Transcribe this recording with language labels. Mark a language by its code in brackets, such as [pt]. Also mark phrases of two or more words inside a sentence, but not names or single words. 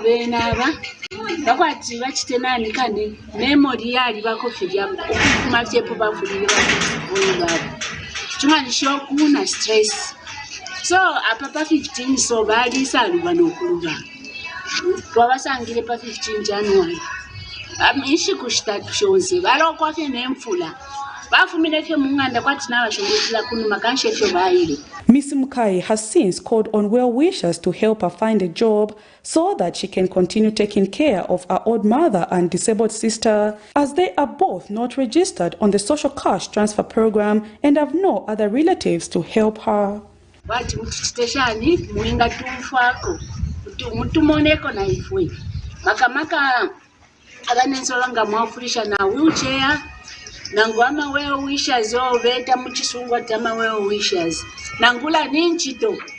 [bem] bena aba bakwati bachitenani kandi memory yali bakofirya kumatepo bafulira baba chumani shoku na stress so apa 15 so bali salu banokuluga twabasangire pa 15 January amishi kushitatu shonse balokwa ke nemfula bafumile ke munganda kwati nabashongotila kunuma kanshe fyo bayile. [en] Miss Mukai has since called on well-wishers to help her find a job so that she can continue taking care of her old mother and disabled sister, as they are both not registered on the social cash transfer program and have no other relatives to help her. [bem] Wati mutiteshani muinga tumfako mutumoneko na ifwe makamaka abanensolanga mwafurisha na wheelchair nangwama well-wishers oveta muchisungwa tama well-wishers nangula ninchito